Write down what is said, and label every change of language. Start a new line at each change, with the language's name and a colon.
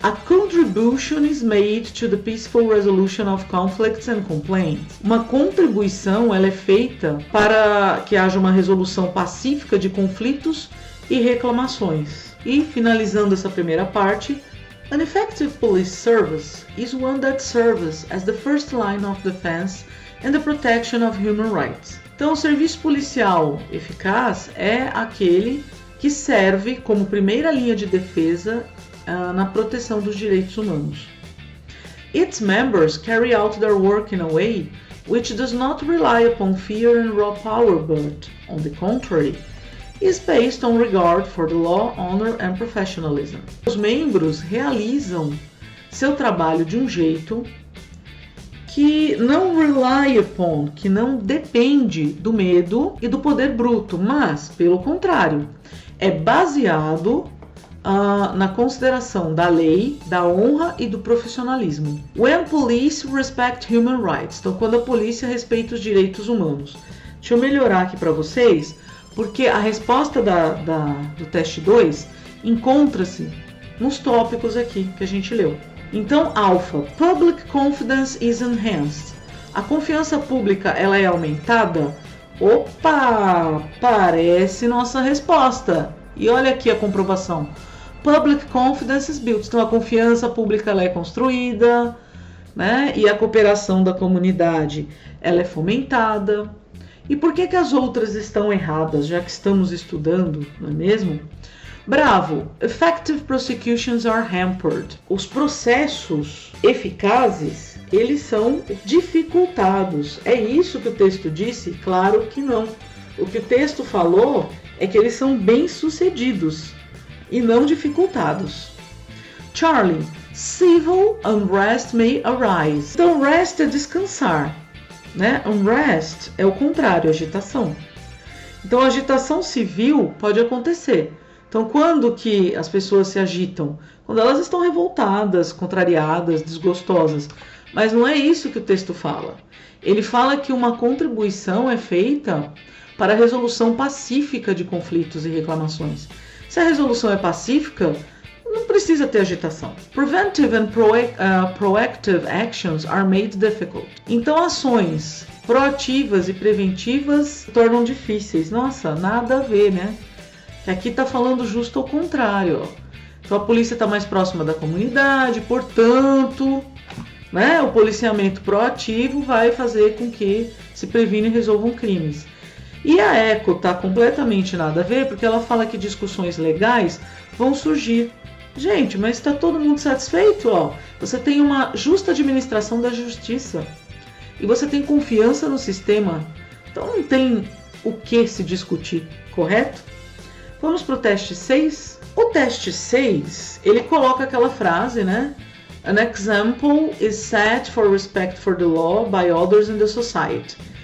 English: A contribution is made to the peaceful resolution of conflicts and complaints.
Portuguese: Uma contribuição ela é feita para que haja uma resolução pacífica de conflitos e reclamações. E finalizando essa primeira parte,
English: an effective police service is one that serves as the first line of defense and the protection of human rights.
Portuguese: Então, o serviço policial eficaz é aquele que serve como primeira linha de defesa na proteção dos direitos humanos.
English: Its members carry out their work in a way which does not rely upon fear and raw power, but, on the contrary, is based on regard for the law, honor and professionalism.
Portuguese: Os membros realizam seu trabalho de um jeito que não rely upon, que não depende do medo e do poder bruto, mas, pelo contrário, é baseado na consideração da lei, da honra e do profissionalismo.
English: When police respect human rights.
Portuguese: Então, quando a polícia respeita os direitos humanos. Deixa eu melhorar aqui para vocês, porque a resposta do teste 2 encontra-se nos tópicos aqui que a gente leu.
English: Então, alfa, public confidence is enhanced.
Portuguese: A confiança pública, ela é aumentada? Opa, parece nossa resposta. E olha aqui a comprovação.
English: Public confidence is built.
Portuguese: Então, a confiança pública, ela é construída, né? E a cooperação da comunidade, ela é fomentada. E por que as outras estão erradas, já que estamos estudando, não é mesmo?
English: Bravo, effective prosecutions are hampered.
Portuguese: Os processos eficazes, eles são dificultados. É isso que o texto disse? Claro que não. O que o texto falou é que eles são bem-sucedidos e não dificultados.
English: Charlie, civil unrest may arise.
Portuguese: Então, rest é descansar, né? Unrest é o contrário, agitação. Então, a agitação civil pode acontecer. Então, quando que as pessoas se agitam? Quando elas estão revoltadas, contrariadas, desgostosas. Mas não é isso que o texto fala. Ele fala que uma contribuição é feita para a resolução pacífica de conflitos e reclamações. Se a resolução é pacífica, não precisa ter agitação.
English: Preventive and proactive actions are made difficult.
Portuguese: Então, ações proativas e preventivas se tornam difíceis. Nossa, nada a ver, né? Que aqui está falando justo ao contrário. Ó. Então, a polícia está mais próxima da comunidade, portanto, né, o policiamento proativo vai fazer com que se previna e resolvam crimes. E a ECO está completamente nada a ver, porque ela fala que discussões legais vão surgir. Gente, mas está todo mundo satisfeito? Ó? Você tem uma justa administração da justiça e você tem confiança no sistema. Então não tem o que se discutir, correto? Vamos para o teste 6. O teste 6, ele coloca aquela frase, né?
English: An example is set for respect for the law by others in the society.